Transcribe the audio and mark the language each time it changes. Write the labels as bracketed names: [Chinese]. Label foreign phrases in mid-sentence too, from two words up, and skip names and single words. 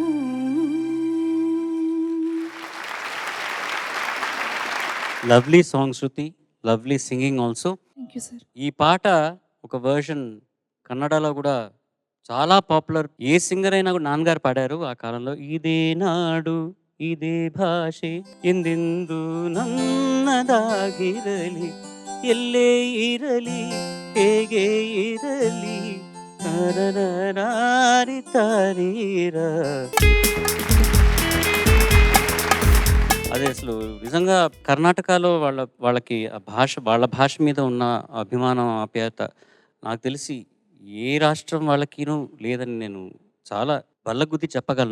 [English] lovely song శృతి. lovely singing also. thank you sir. [Telugu] ఈ పాట ఒక వర్షన్ కన్నడలో కూడా చాలా పాపులర్. ఏ సింగర్ అయినా కూడా నాన్నగారు పాడారు ఆ కాలంలో. [Kannada] ಇದೇ ನಾಡು ಇದೇ ಭಾಷೆ ಎಂದೆಂದು ನನ್ನದಾಗಿರಲಿ, ಎಲ್ಲೇ ಇರಲಿ ಹೇಗೆ ಇರಲಿ ತರರರಾರಿ ತಾರೀರ. [Telugu] అదే అసలు నిజంగా కర్ణాటకలో వాళ్ళకి ఆ భాష, వాళ్ళ భాష మీద ఉన్న అభిమానం, ఆప్యాయత నాకు తెలిసి ఏ రాష్ట్రం వాళ్ళకినూ లేదని నేను చాలా బల్లగుద్ది చెప్పగలను.